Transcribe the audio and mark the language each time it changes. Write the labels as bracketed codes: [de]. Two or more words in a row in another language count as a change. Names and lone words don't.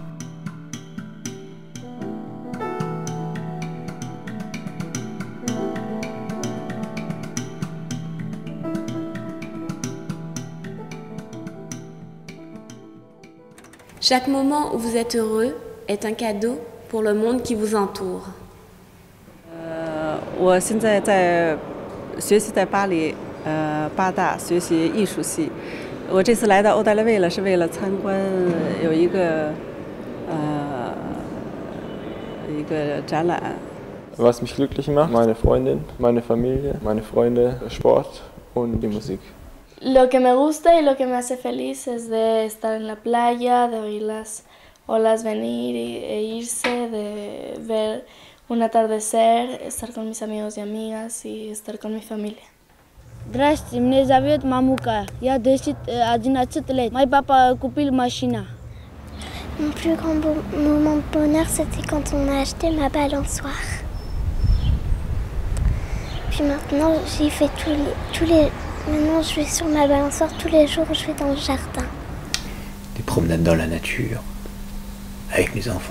[fr] Chaque moment où vous êtes heureux est un cadeau pour le monde qui vous entoure. [zh] 我现在在学习在巴黎八大学习艺术系。我这次来到欧大利卫是为了参观有一个展览。 [de] Was mich glücklich macht, meine Freundin, meine Familie, meine Freunde, Sport und die Musik. [es] Lo que me gusta y lo que me hace feliz es de estar en la playa, de oír las olas venir e irse, de ver un atardecer, estar con mis amigos y amigas y estar con mi familia. [ru] Здравствуйте, меня зовут Мамука. Я 11 лет. Мой папа купил машину. [fr] Mon plus grand moment de bonheur, c'était quand on a acheté ma balançoire. Puis maintenant, j'ai fait tous les Maintenant, je vais sur ma balançoire tous les jours, je vais dans le jardin. Des promenades dans la nature, avec mes enfants.